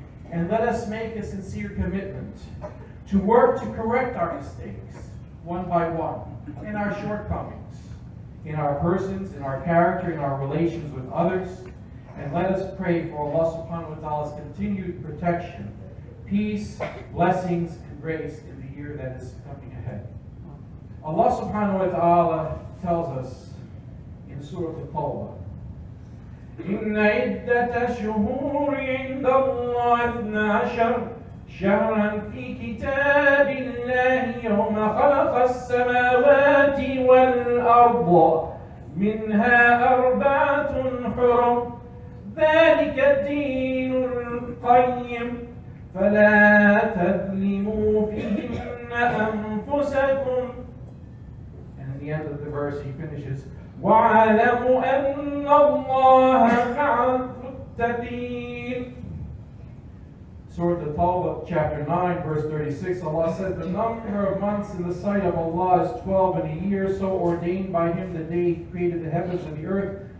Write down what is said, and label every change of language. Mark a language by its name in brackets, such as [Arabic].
[English] And let us make a sincere commitment to work to correct our mistakes, one by one, and our shortcomings, in our persons, in our character, in our relations with others. And let us pray for Allah subhanahu wa ta'ala's continued protection, peace, blessings, and grace in the year that is coming ahead. Allah subhanahu wa ta'ala tells us in Surah Al-Khutbah, [Arabic] إن عدة الشهور عند الله 12 شهرا في كتاب الله يوم خلق السماوات والأرض منها 4 حرم ذلك الدين القيم فلا تظلموا فيهن أنفسكم. [English] And in the end of the verse he finishes, [Arabic] وَاعْلَمُوا أَنَّ اللَّهَ مَعَ الْمُتَّقِينَ. [English] Surah Al-Tawbah, chapter 9, verse 36, Allah says, the number of months in the sight of Allah is 12 in a year, so ordained by Him the day He created the heavens and the earth.